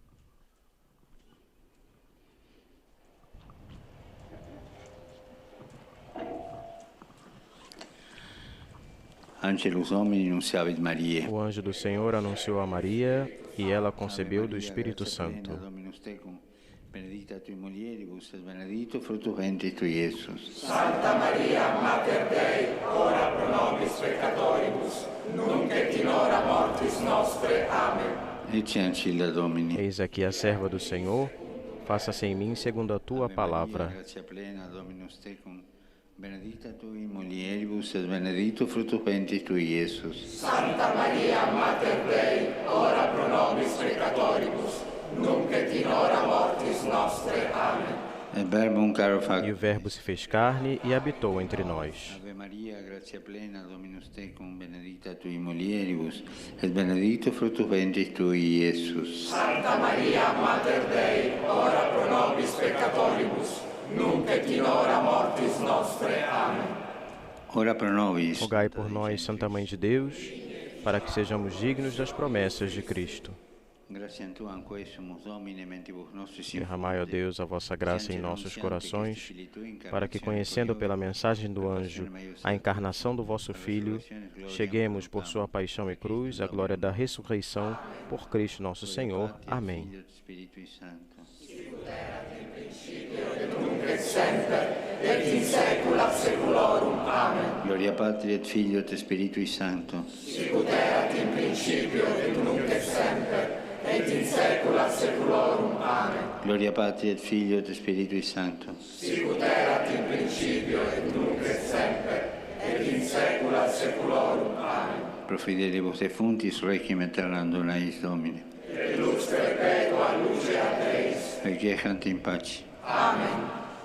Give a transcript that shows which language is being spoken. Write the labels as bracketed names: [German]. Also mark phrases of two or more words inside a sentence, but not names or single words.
[Portuguese] O anjo do Senhor anunciou a Maria e ela concebeu do Espírito Santo. [Latin] Benedicta tui mulieribus et benedictus fructus ventris tui, Iesus. Santa Maria, Mater Dei, ora pro nobis peccatoribus, nunc et in hora mortis nostre. Amen. Ecce ancilla Domini. [Portuguese] Eis aqui a serva do Senhor, faça-se em mim segundo a tua palavra. [Latin] Gratia plena, Dominus tecum, benedicta tui mulieribus et benedictus fructus ventris tui, Iesus. Santa Maria, Mater Dei, ora pro nobis peccatoribus, nunc et in hora mortis nostre. Amen. [Portuguese] E o Verbo se fez carne e habitou entre nós. [Latin] Ave Maria, gratia plena, Dominus tecum, benedicta tui mulieribus, et benedictus fructus ventris tui, Iesus. Santa Maria, Mater Dei, ora pro nobis peccatoribus, nunc et in hora mortis nostre. Amen. Ora pro nobis. [Portuguese] Rogai por nós, Santa Mãe de Deus, para que sejamos dignos das promessas de Cristo. Derramai, ó Deus, a vossa graça em nossos corações, para que, conhecendo pela mensagem do anjo a encarnação do vosso Filho, cheguemos por sua paixão e cruz à glória da ressurreição por Cristo nosso Senhor. Amém. [Latin] Gloria Patri et Filio et Spiritui Sancto. Sicut erat in principio et nunc et semper, et in saecula saeculorum. Amen. Gloria Patri et Filio et Spiritui Sancto. Sicut erat in principio et nunc et semper, et in saecula saeculorum. Amen. Pro fidelibus defunctis requiem aeternam dona eis Domine. Et lux perpetua lucea Deis. Requiescant in pace. [Portuguese] Amém.